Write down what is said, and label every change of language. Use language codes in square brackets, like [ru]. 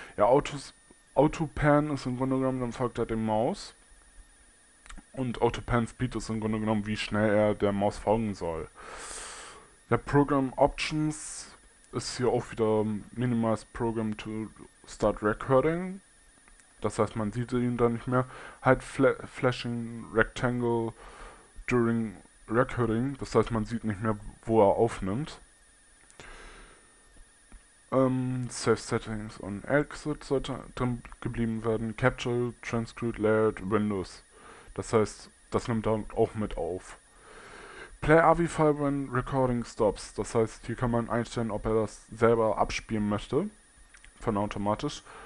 [de] Ja, Autopan ist im Grunde genommen, dann folgt er dem Maus und Autopan Speed ist im Grunde genommen, wie schnell er der Maus folgen soll. Der Program Options ist hier auch wieder [en] Minimize Program to Start Recording. [de] Das heißt, man sieht ihn dann nicht mehr. [en] Hide Flashing Rectangle during Recording. [de] Das heißt, man sieht nicht mehr, wo er aufnimmt. [en] Save Settings on Exit [de] sollte drin geblieben werden. Capture, Transcript, Layout, Windows. Das heißt, das nimmt er auch mit auf. [en] Play AVI-File when recording stops. [de] Das heißt, hier kann man einstellen, ob er das selber abspielen möchte. Von automatisch.